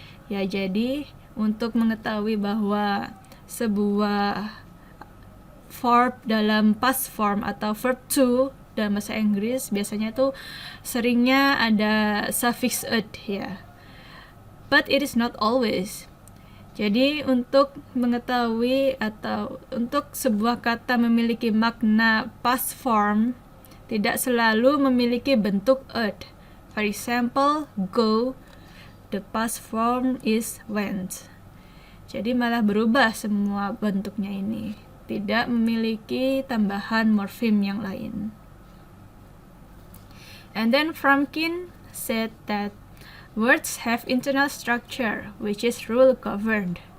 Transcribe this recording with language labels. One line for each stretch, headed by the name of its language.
Indonesian: Ya, jadi untuk mengetahui bahwa sebuah verb dalam past form atau verb to dalam bahasa Inggris biasanya tuh seringnya ada suffix ed ya.
English: But it is not always.
Indonesian: Jadi untuk mengetahui atau untuk sebuah kata memiliki makna past form tidak selalu memiliki bentuk ed.
English: For example, go, the past form is went.
Indonesian: Jadi malah berubah semua bentuknya ini, tidak memiliki tambahan morfem yang lain.
English: And then Fromkin said that words have internal structure, which is rule governed.